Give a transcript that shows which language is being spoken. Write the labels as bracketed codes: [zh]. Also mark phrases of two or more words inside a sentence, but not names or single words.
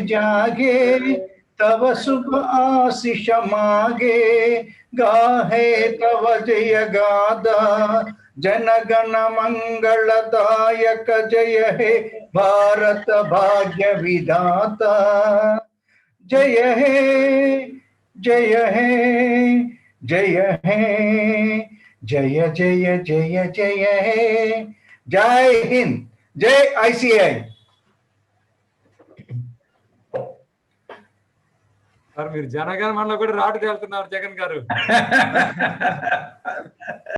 [bn] জাগে তব শুভ আশিস মাগে গাহে তব জয় গাথা জনগণ মঙ্গল দায়ক জয় হে ভারত ভাগ্য বিধাতা জয় হে জয় হে জয় হে জয় জয় জয় জয় হে [hi] जय हिंद जय ICI. [te] మీరు జనగణమనలో కూడా రాటు తేలుతున్నారు జగన్ గారు.